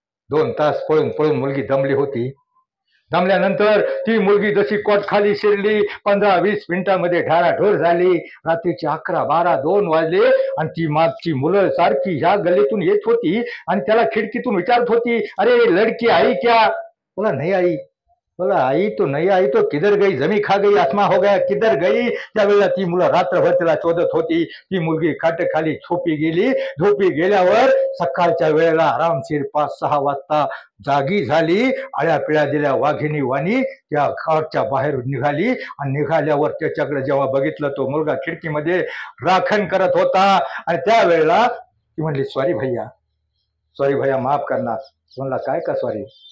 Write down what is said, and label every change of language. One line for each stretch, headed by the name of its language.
Marathi: 2 तास पळून पळून मुलगी दमली होती. दमल्यानंतर ती मुलगी जशी कॉट खाली शिरली 15-20 मिनिटांमध्ये ढाराढोर झाली. रात्रीचे 11, 12, 2 वाजले आणि ती मागची मुलं सारखी ह्या गल्लीतून येत होती आणि त्याला खिडकीतून विचारत होती,
Hindi: अरे लडकी आई क्या? बोला नहीं आई. बोला आई तो नहीं आई तो किधर गई, जमी खा गई, आसमा हो गया, किधर गई?
Marathi: त्यावेळेला ती मुलं रात्रभर त्याला शोधत होती. ती मुलगी खाली झोपी गेली. झोपी गेल्यावर सकाळच्या वेळेला आरामशीर 5-6 वाजता जागी झाली. आळ्या पिळ्या दिल्या वाघिणी वाणी त्या घराच्या बाहेर निघाली आणि निघाल्यावर त्याच्याकडे जेव्हा बघितलं तो मुलगा खिडकीमध्ये राखण करत होता आणि त्यावेळेला ती म्हणली,
Hindi: सॉरी भैया माफ करना.
Marathi: म्हणला काय का सॉरी?